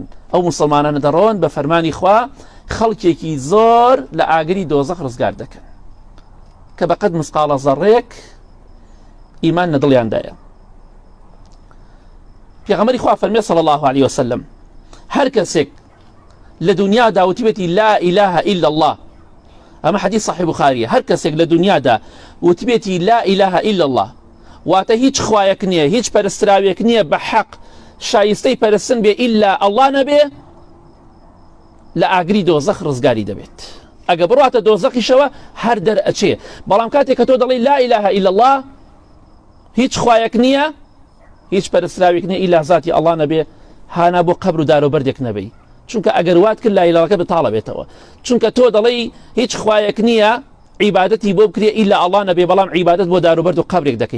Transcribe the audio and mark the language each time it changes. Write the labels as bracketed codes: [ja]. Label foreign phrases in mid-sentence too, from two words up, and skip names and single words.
[ckb] ئەو موسڵمانانە دەڕۆن بە فەرمانی خوا خەڵکێکی زۆر لە ئاگری دۆزەخ ڕزگار دەکەن کە بەقەت مسقالە زەڕەیەک ئیمان لە دڵیاندایە. پێغەمبەری خوا فەرمێ [ar] صلی الله عليه وسلم [ckb] هەر کەسێک لە دنیادا وتیبێتی [ar] لا إله إلا الله، [ckb] ئەمە حەدیث صحیح بوخاریە، هەر کەسێک لە دنیادا وتیبێتی [ar] لا إله إلا الله، [ckb] واتە هیچ خوایەک نییە، هیچ پەرستراوێک نییە بە حەق شایستەی پەرستن بێ ئیلا ئەڵڵا نەبێ، لە ئاگری دۆزەخ ڕزگاری دەبێت. ئەگە بڕاتە دۆزەخیشەوە هەر دەرئەچێ، بەڵام کاتێک کە تۆ دەڵی [ar] لا إله إلا الله، [ckb] هیچ خوایەک نییە، هیچ پەرستراوێک نییە ئیلا ذاتی ئەڵڵا نەبێ، هانا بۆ قەبر و دارۆبەردێک نەبێ، چونکە ئەگەر وات کرد لا ئیلەڵەکە بتاڵە بێتەوە، چونکە تۆ دەڵی هیچ خوایەک نییە عیبادەتی بۆ بکرێ ئیلا ئەڵڵا نەبێ، بەڵام عیبادەت بۆ داروبەرد و قەبرێک دەکەی.